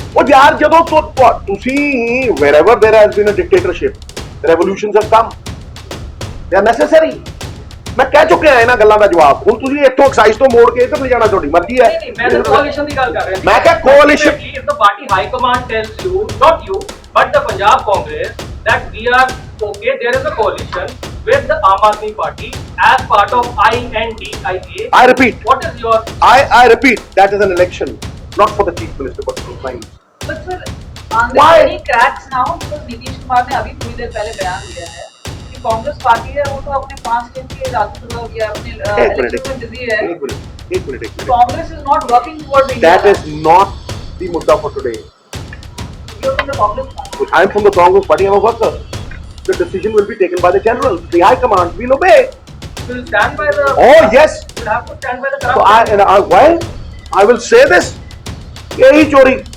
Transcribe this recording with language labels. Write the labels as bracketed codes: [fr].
[en] यार [pa] ਜਦੋਂ ਤੋਂ ਤੁਸੀਂ [en] wherever there has been a dictatorship revolutions have come, they are necessary. [pa] ਮੈਂ ਕਹਿ ਚੁੱਕਿਆ ਇਹਨਾਂ ਗੱਲਾਂ ਦਾ ਜਵਾਬ। ਹੁਣ ਤੁਸੀਂ ਇੱਥੋਂ ਐਕਸਾਈਜ਼ ਤੋਂ ਮੋੜ ਕੇ ਇੱਧਰ ਲੈ ਜਾਣਾ ਤੁਹਾਡੀ ਮਰਜ਼ੀ ਹੈ। [hi] नहीं, मैं तो coalition की गल कर रहा हूं। मैं क्या coalition? [en] If the party high command tells you, not you, but the Punjab Congress, that we are okay, there is a coalition with the Aam Aadmi Party as part of INDIA. I repeat, What is your? I repeat, that is an election, not for the chief minister, but for the prime minister. But sir, Why? there are many cracks now because [hi] Nitish Kumar ने अभी थोड़ी देर पहले बयान दिया है कि Congress party है वो तो अपने 5 दिन के राज्यसभा या अपने इलेक्शन में बिजी है। एक minute. [en] Congress is not working towards That is not the mudda for today. You're from the Congress party. I am from the Congress party, I am a worker. The decision will be taken by the generals, the high command, we'll obey. Will stand by the. Oh yes. Will have to stand by the. So well, I will say this. [hi] Yahi chori.